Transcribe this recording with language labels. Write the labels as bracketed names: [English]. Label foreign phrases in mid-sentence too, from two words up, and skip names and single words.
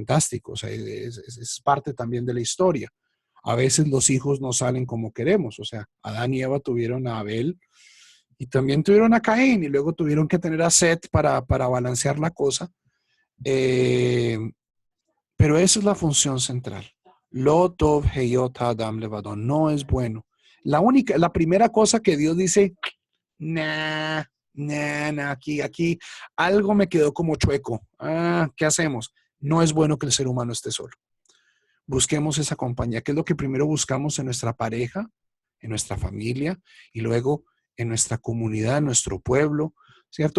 [Spanish] O sea, es parte también de la historia. A veces los hijos no salen como queremos. O sea, Adán y Eva tuvieron a Abel y también tuvieron a Caín y luego tuvieron que tener a Set para balancear la cosa. Pero esa es la función central. [Hebrew] לא טוב היות האדם לבדו. [Spanish] No es bueno. La primera cosa que Dios dice, nah, aquí, algo me quedó como chueco. ¿Qué hacemos? No es bueno que el ser humano esté solo. Busquemos esa compañía, que es lo que primero buscamos en nuestra pareja, en nuestra familia y luego en nuestra comunidad, en nuestro pueblo, ¿cierto?